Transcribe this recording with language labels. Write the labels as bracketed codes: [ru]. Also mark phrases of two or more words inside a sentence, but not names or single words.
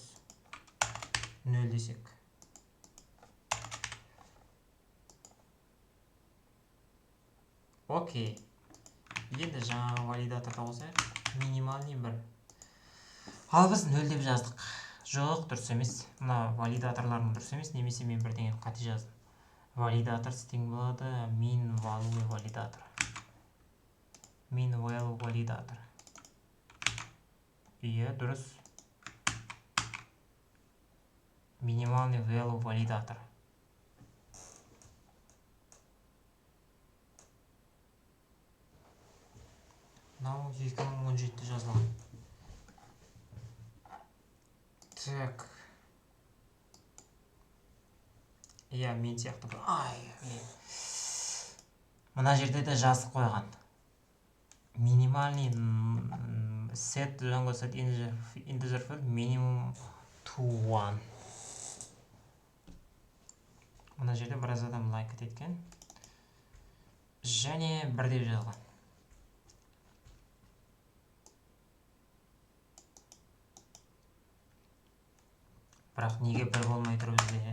[kk] 0 десек. Окей. Енді жаңағы валидаторда қосайық. Минимальный 1. Ал біз 0 деп жаздық. Жоқ, дұрыс емес. Мына валидаторлардың дұрыс емес, немесе мен бірдеңені қате жаздым. Валидатор тең болады [en] min value [kk] валидатор. [en] Min value [kk] валидатор. Дұрыс. [ru] Минимальный value валидатор. [kk] Мынау 2017 жазылған. Так. Мен сияқты. Мына жерде де жазып қойған. [en] Минимальный set Django set integer field minimum to 1. [kk] Мына жерде біраз адам лайк еткен. Және 1 деп жазған. Бірақ неге 1 болмай тұр бізде?